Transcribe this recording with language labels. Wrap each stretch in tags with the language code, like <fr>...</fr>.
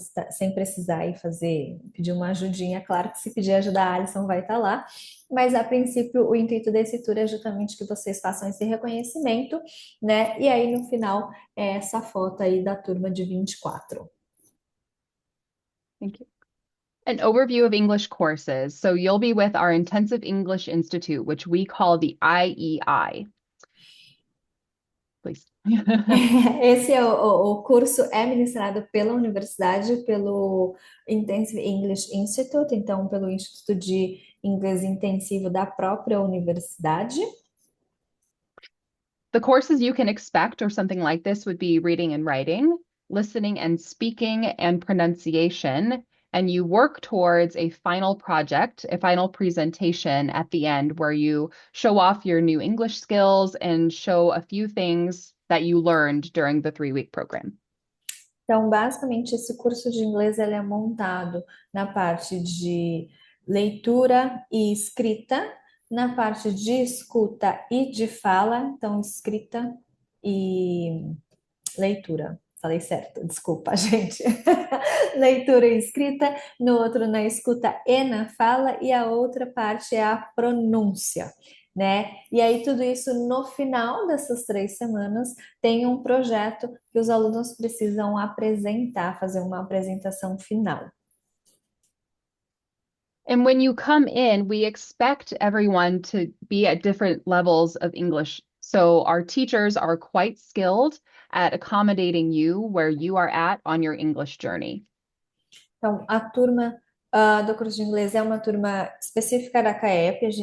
<pt>Sem precisar ir pedir uma ajudinha. Claro que se pedir ajuda, a Alison vai estar lá, mas a princípio o intuito desse tour é justamente que vocês façam esse reconhecimento, né? E aí no final é essa foto aí da turma de 24.</pt> <en>Thank you. An overview of English courses. So you'll be with our Intensive English Institute, which we call the IEI. Please.</en> <pt>Esse o curso é ministrado pela universidade, pelo Intensive English Institute, então pelo Instituto de Inglês Intensivo da própria universidade.</pt> <en>The courses you can expect or something like this would be reading and writing, listening and speaking, and pronunciation. And you work towards a final project, a final presentation at the end where you show off your new English skills and show a few things that you learned during the 3-week program.</en> <pt>Então, basicamente, esse curso de inglês ele é montado na parte de leitura e escrita, na parte de escuta e de fala, então escrita e leitura. Falei certo, desculpa, gente. Leitura e escrita, no outro na escuta e na fala, e a outra parte é a pronúncia, né? E aí tudo isso no final dessas 3 semanas tem um projeto que os alunos precisam apresentar, fazer uma apresentação final.</pt> <en>And when you come in, we expect everyone to be at different levels of English. So our teachers are quite skilled at accommodating you where you are at on your English journey.</en> <pt>Então, a turma do curso de inglês é uma turma específica da CAEP.</pt>